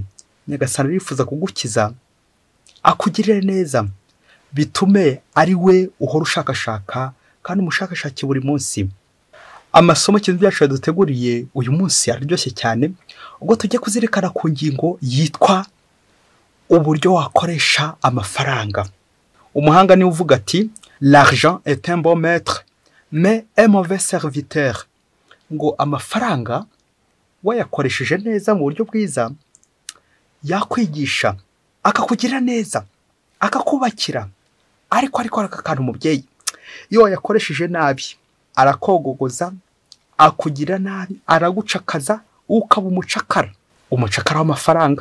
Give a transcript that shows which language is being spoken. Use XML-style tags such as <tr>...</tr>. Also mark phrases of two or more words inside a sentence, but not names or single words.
<rw>Nyagasani arifuza kugukiza, akugirire neza, bitume ari we uhora ushakashaka kandi umushakashaki buri munsi. Amasomo kintu byacu yaduteguriye uyu munsi araryoshye cyane, ubwo tujye kuzirikana ku ngingo yitwa uburyo wakoresha amafaranga. Umuhanga ni uvuga ati,</rw> <fr>l'argent est un bon maître mais un mauvais serviteur.</fr> <rw>Ngo amafaranga wayakoresheje neza mu buryo bwiza yakwigisha, akakugirira neza, akakubakira. Ariko akakantu umubyeyi, iyo wayakoresheje nabi arakogogoza, akugira nabi, aragucakaza, ukaba umucakara w'amafaranga.</rw>